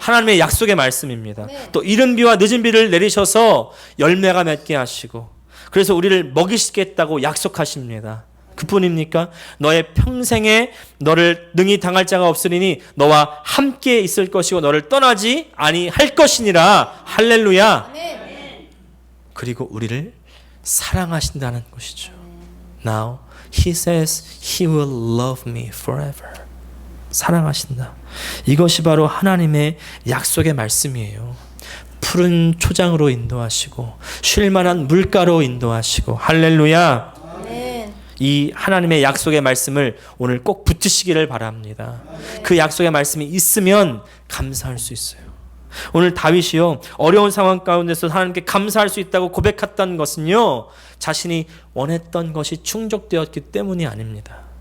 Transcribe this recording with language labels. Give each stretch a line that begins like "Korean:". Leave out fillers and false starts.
Korean: 하나님의 약속의 말씀입니다. 네. 또 이른 비와 늦은 비를 내리셔서 열매가 맺게 하시고 그래서 우리를 먹이시겠다고 약속하십니다. 그뿐입니까? 너의 평생에 너를 능히 당할 자가 없으리니 너와 함께 있을 것이고 너를 떠나지 아니할 것이니라. 할렐루야. 그리고 우리를 사랑하신다는 것이죠.
English: Now he says he will love me forever.
Korean: 사랑하신다. 이것이 바로 하나님의 약속의 말씀이에요. 푸른 초장으로 인도하시고 쉴 만한 물가로 인도하시고 할렐루야. 이 하나님의 약속의 말씀을 오늘 꼭 붙으시기를 바랍니다. 그 약속의 말씀이 있으면 감사할 수 있어요. 오늘 다윗이요, 어려운 상황 가운데서 하나님께 감사할 수 있다고 고백했던 것은요, 자신이 원했던 것이 충족되었기 때문이 아닙니다.